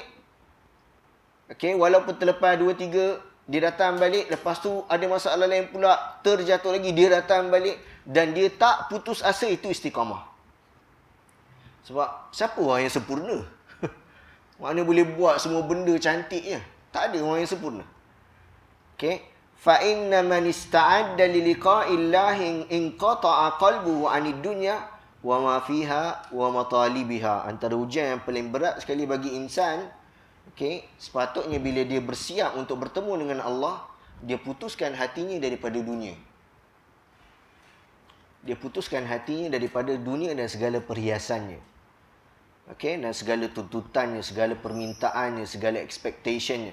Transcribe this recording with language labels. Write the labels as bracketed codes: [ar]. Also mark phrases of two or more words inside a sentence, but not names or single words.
[ms] Okay, walaupun terlepas 2-3, dia datang balik. Lepas tu ada masalah lain pula, terjatuh lagi, dia datang balik. Dan dia tak putus asa, itu istiqamah. Sebab siapa orang yang sempurna? Maknanya boleh buat semua benda cantik je. Tak ada orang yang sempurna. Okay. [ar] فإن من استعد للقاء الله انقطع قلبه عن الدنيا وما فيها ومطالبها. [ms] Antara ujian yang paling berat sekali bagi insan, okay, sepatutnya bila dia bersiap untuk bertemu dengan Allah, dia putuskan hatinya daripada dunia. Dia putuskan hatinya daripada dunia dan segala perhiasannya. Okay, dan segala tuntutannya, segala permintaannya, segala expectationnya.